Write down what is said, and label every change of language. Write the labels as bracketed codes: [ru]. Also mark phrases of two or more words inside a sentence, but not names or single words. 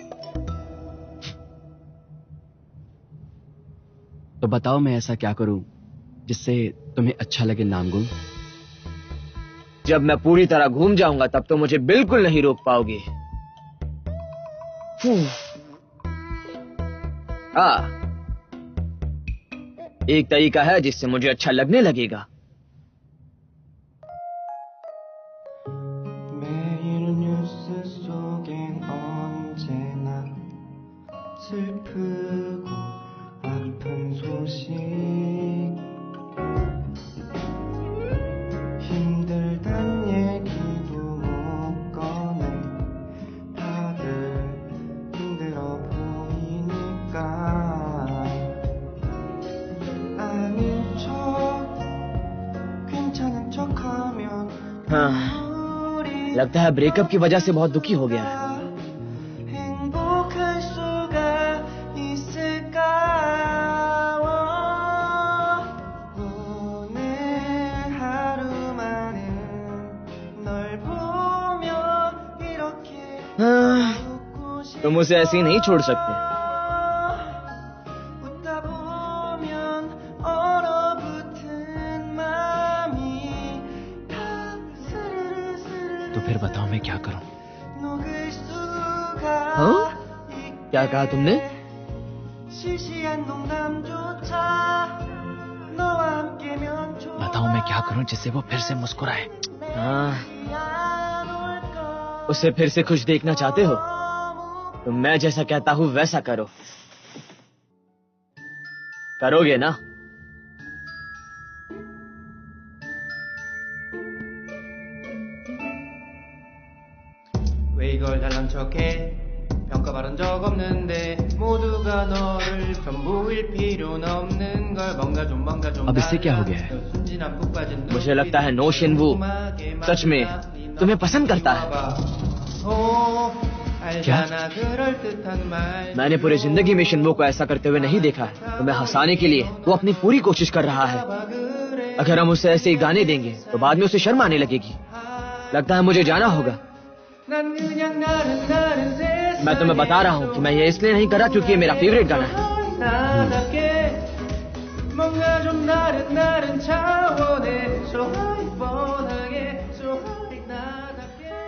[hi] तो बताओ मैं ऐसा क्या करूं जिससे तुम्हें अच्छा लगे नामगुम? जब मैं पूरी तरह घूम जाऊंगा तब तो मुझे बिल्कुल नहीं रोक पाओगे। एक तरीका है जिससे मुझे अच्छा लगने लगेगा। [ko] 매일 뉴스 속엔 언제나 슬프고 아픈 소식, 힘들단 얘기도 못 꺼내. 다들 힘들어 보이니까 아닌 척 괜찮은 척하면 [hi] हाँ, लगता है ब्रेकअप की वजह से बहुत दुखी हो गया है। [ko] 행복할 수가 있을까? 오늘 하루만은 널 보며 이렇게 웃고 싶어. [hi] तुम उसे ऐसे ही नहीं छोड़ सकते। [ko] 웃다 보면 얼어붙은 마음이 다 스르르 [hi] तो फिर बताओ मैं क्या करूं? [ko] 녹을 수가 [hi] हाँ? क्या कहा तुमने? [ko] 시시한 농담조차 너와 함께면 좋아. [hi] बताओ मैं क्या करूं जिससे वो फिर से मुस्कुराए? हाँ, उसे फिर से खुश देखना चाहते हो तो मैं जैसा कहता हूं वैसा करो। करोगे ना? [ko] 왜 이걸 잘난 척해? 평가받은 적 없는데 모두가 너를 전부일 필요는 없는 걸. 뭔가 좀 [hi] अब इससे क्या हो गया है? [ko] 순진한 푹 빠진 [hi] मुझे लगता है नो शिनवू सच में तुम्हें पसंद करता है। [ko] 알잖아 그럴듯한 말. [hi] मैंने पूरी जिंदगी में शिनवू को ऐसा करते हुए नहीं देखा है। तुम्हें हंसाने के लिए वो अपनी पूरी कोशिश कर रहा है। अगर हम उसे ऐसे ही गाने देंगे तो बाद में उसे शर्म आने लगेगी। लगता है मुझे जाना होगा। [ko] 난 그냥 나른 세상. [hi] मैं तुम्हें बता रहा हूँ कि मैं ये इसलिए नहीं कर रहा क्योंकि ये मेरा फेवरेट गाना है। [ko] 나답게 뭔가 좀 다른 차원의 [en] so high [ko] 뻔하게 [en] so high [ko] 나답게.